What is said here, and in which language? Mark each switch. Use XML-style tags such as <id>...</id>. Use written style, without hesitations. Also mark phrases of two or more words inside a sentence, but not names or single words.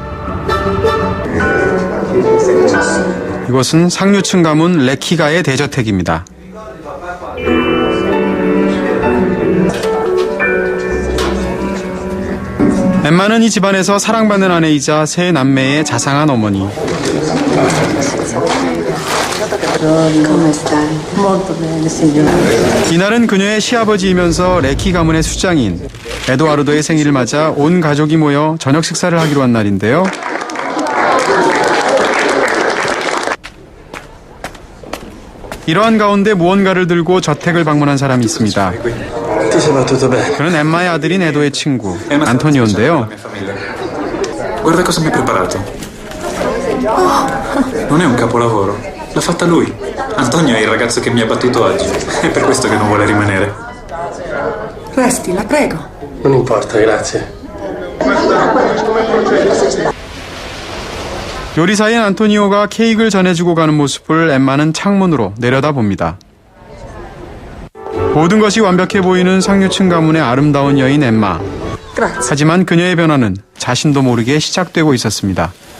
<ko>이곳은 상류층 가문 레키가의 대저택입니다. 엠마는 이 집안에서 사랑받는 아내이자 세 남매의 자상한 어머니.</ko> <it>Come stai? Molto bene, signora.</it> <ko>이날은 그녀의 시아버지이면서 레키 가문의 수장인 에도아르도의 생일을 맞아 온 가족이 모여 저녁 식사를 하기로 한 날인데요. 이러한 가운데 무언가를 들고 저택을 방문한 사람이 있습니다. 그는 엠마의 아들인 에도의 친구 안토니오인데요.</ko> <it>Guarda cosa mi ha preparato. Non è un capolavoro. L'ha fatta lui. Antonio è il ragazzo che mi ha battuto oggi. È per questo che non vuole rimanere. Resti, la prego. Non importa, grazie.</it> <ko>요리사인 안토니오가 케이크를 전해주고 가는 모습을 엠마는 창문으로 내려다봅니다. 모든 것이 완벽해 보이는 상류층 가문의 아름다운 여인 엠마. 하지만 그녀의 변화는 자신도 모르게 시작되고 있었습니다.</ko>